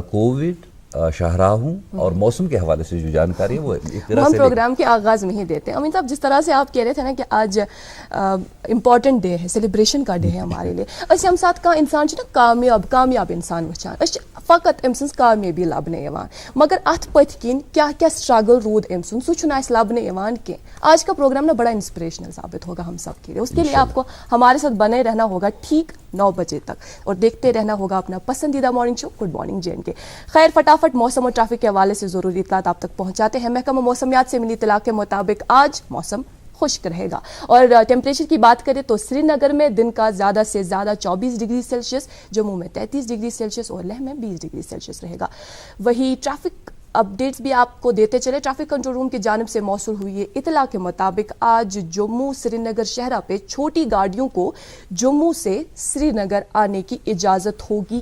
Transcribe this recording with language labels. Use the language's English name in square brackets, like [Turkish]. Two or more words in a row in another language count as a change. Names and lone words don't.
[Urdu] کووڈ شاہراہ ہوں اور موسم کے حوالے سے جو جانکاری ہے وہ ایک طرح ہم سے پروگرام کے آغاز میں ہی دیتے ہیں. امین صاحب جس طرح سے آپ کہہ رہے تھے نا کہ آج [English] important day [Urdu] ہے, سیلیبریشن کا ڈے ہے ہمارے لیے. [Kashmiri] ہم ساتھ کا انسان کامیاب انسان وچان فقط ام سن کامیابی لبنے مگر ات پت کن کیا سٹرگل رود ام سن سہ لبنے کی. [Urdu] آج کا پروگرام نا بڑا انسپریشنل ثابت ہوگا ہم سب کے لیے. اس کے لیے آپ کو ہمارے ساتھ بنے رہنا ہوگا ٹھیک 9 بجے تک اور دیکھتے رہنا ہوگا اپنا پسندیدہ [English] morning show good morning JNK. [Urdu] خیر فٹافٹ موسم اور ٹریفک کے حوالے سے ضروری اطلاعات آپ تک پہنچاتے ہیں. محکمہ موسمیات سے ملی اطلاع کے مطابق آج موسم خشک رہے گا اور ٹیمپریچر کی بات کریں تو سری نگر میں دن کا زیادہ سے زیادہ 24 [English] degree Celsius, [Urdu] جموں میں 33 [English] degree Celsius [Urdu] اور لیہ میں 20 [English] degree Celsius [Urdu] رہے گا. وہی [English] traffic updates [Urdu] بھی آپ کو دیتے چلے. [English] traffic control room [Urdu] کی جانب سے موصول ہوئی اطلاع کے مطابق آج جموں سری نگر شہرہ پہ چھوٹی گاڑیوں کو جموں سے سری نگر آنے کی اجازت ہوگی.